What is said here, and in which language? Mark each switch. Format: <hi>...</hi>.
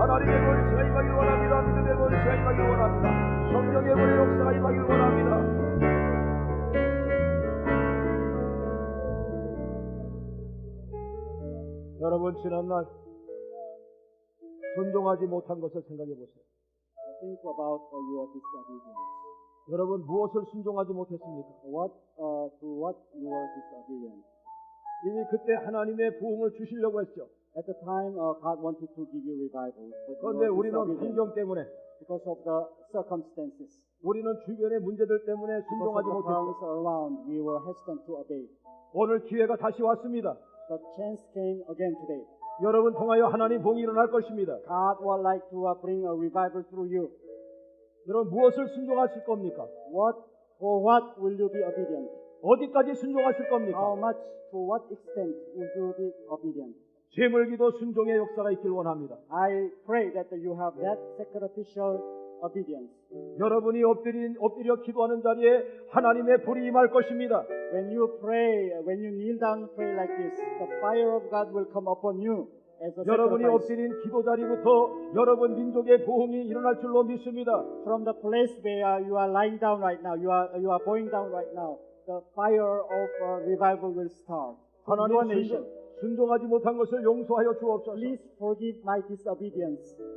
<ko>하나님의 권세가 임하길 원합니다. 믿음의 권세가 임하길 원합니다. 성령의 은혜 역사가 임하길 원합니다. 여러분 지난날 순종하지 못한 것을 생각해 보세요.</ko> <en>Think about your disobedience.</en> <ko>여러분 무엇을 순종하지 못했습니까?</ko> <en>To what you were disobedient.</en> <ko>이미 그때 하나님의 부흥을 주시려고 했죠.</ko> <en>At the time, God wanted to give you revival.</en> <ko>그런데 우리는 환경 때문에,</ko> <en>because of the circumstances,</en> <ko>우리는 주변의 문제들 때문에 순종하지</ko> <en>because of the problems around, we were hesitant to obey.</en> <ko>오늘 기회가 다시 왔습니다.</ko> <en>The chance came again today.</en> <ko>여러분 통하여 하나님 봉이 일어날 것입니다.</ko> <en>God would like to bring a revival through you.</en> <ko>여러분 무엇을 순종하실 겁니까?</ko> <en>For what will you be obedient?</en> <ko>어디까지 순종하실</ko> <en>How</en> <ko>겁니까?</ko> <en>much, to what extent will you be obedient?</en> <ko>제물기도 순종의 역사가 있길 원합니다.</ko> <en>I pray that you have that sacrificial obedience.</en> <ko>여러분이 엎드려 기도하는 자리에 하나님의 불이 임할 것입니다.</ko> <en>When you pray, when you kneel down and pray like this, the fire of God will come upon you as a</en> <ko>여러분이</ko> <en>sacrifice.</en> <ko>엎드린 기도 자리부터 여러분 민족의 부흥이 일어날 줄로 믿습니다.</ko> <en>From the place where you are lying down right now, you are bowing down right now, the fire of revival will start.</en> <ko>하나님</ko> <en>Your nation.</en> <ko>순종하지 못한 것을 용서하여 주옵소서.</ko> <en>Please forgive my disobedience.</en>